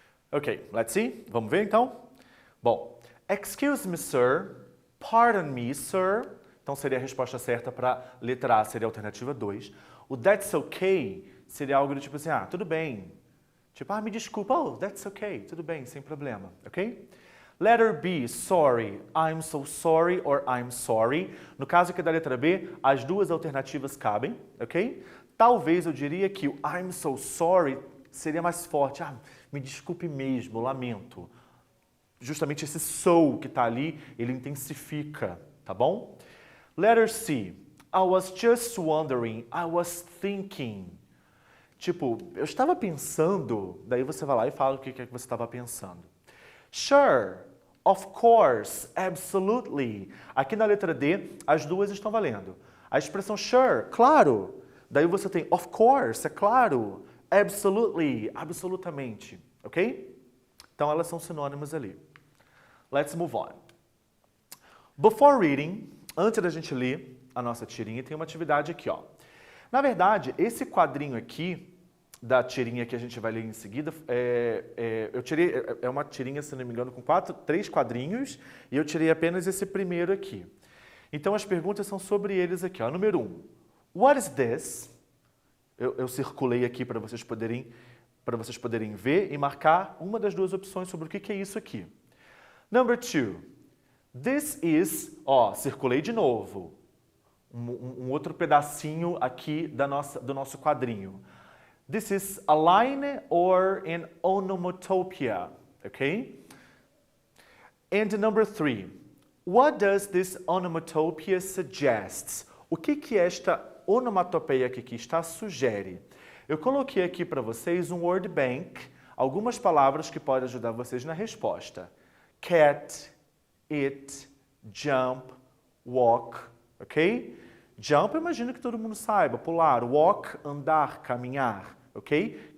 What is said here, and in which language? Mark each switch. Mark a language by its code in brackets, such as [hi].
[en] Ok, let's see. [pt] Vamos ver então? Bom, [en] excuse me, sir. Pardon me, sir. [pt] Então seria a resposta certa para letra A, seria a alternativa 2. O that's okay seria algo do tipo assim, tudo bem. Tipo, me desculpa, [en] oh, that's okay, [pt] tudo bem, sem problema, ok? [en] Letter B, sorry, I'm so sorry or I'm sorry. [pt] No caso aqui da letra B, as duas alternativas cabem, ok? Talvez eu diria que o I'm so sorry seria mais forte. Me desculpe mesmo, lamento. Justamente esse so que está ali, ele intensifica, tá bom? [en] Letter C, I was just wondering, I was thinking. [pt] Tipo, eu estava pensando, daí você vai lá e fala o que é que você estava pensando. [en] Sure, of course, absolutely. [pt] Aqui na letra D, as duas estão valendo. A expressão sure, claro. Daí você tem of course, é claro. Absolutely, absolutamente. Ok? Então elas são sinônimas ali. [en] Let's move on. Before reading, [pt] antes da gente ler a nossa tirinha, tem uma atividade aqui, ó. Na verdade, esse quadrinho aqui, da tirinha que a gente vai ler em seguida, é uma tirinha, se não me engano, com 3 quadrinhos, e eu tirei apenas esse primeiro aqui. Então, as perguntas são sobre eles aqui. Ó. Número 1, [en] what is this? [pt] Eu circulei aqui para vocês poderem ver e marcar uma das duas opções sobre o que é isso aqui. [en] Number 2, this is, [pt] circulei de novo, um outro pedacinho aqui do nosso quadrinho. [en] This is a line or an onomatopoeia, okay? And number 3, what does this onomatopoeia suggest? [pt] O que esta onomatopeia que está sugere? Eu coloquei aqui para vocês um word bank, algumas palavras que podem ajudar vocês na resposta. [en] Cat, it, jump, walk, ok? [pt] Jump, eu imagino que todo mundo saiba, pular. Walk, andar, caminhar, ok?